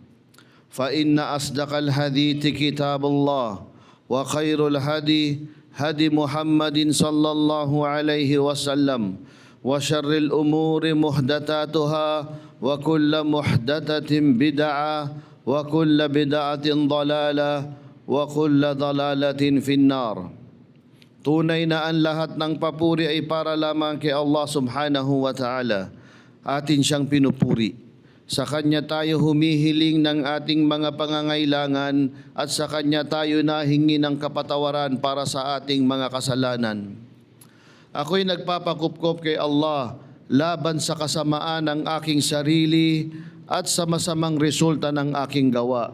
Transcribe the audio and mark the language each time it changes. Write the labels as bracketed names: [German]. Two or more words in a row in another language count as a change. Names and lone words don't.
[Arabic] فإن أصدق الحديث كتاب الله وخير الهدي هدي محمد صلى الله عليه وسلم وشر الأمور محدثاتها وكل محدثة بدعة وكل بدعة ضلالة وكل ضلالة في النار. [Filipino] Tunay na ang lahat ng papuri ay para lamang kay Allah [Arabic] سبحانه وتعالى. [Filipino] Atin siyang pinupuri. Sa Kanya tayo humihiling ng ating mga pangangailangan at sa Kanya tayo nahingi ng kapatawaran para sa ating mga kasalanan. Ako'y nagpapakupkop kay Allah laban sa kasamaan ng aking sarili at sa masamang resulta ng aking gawa.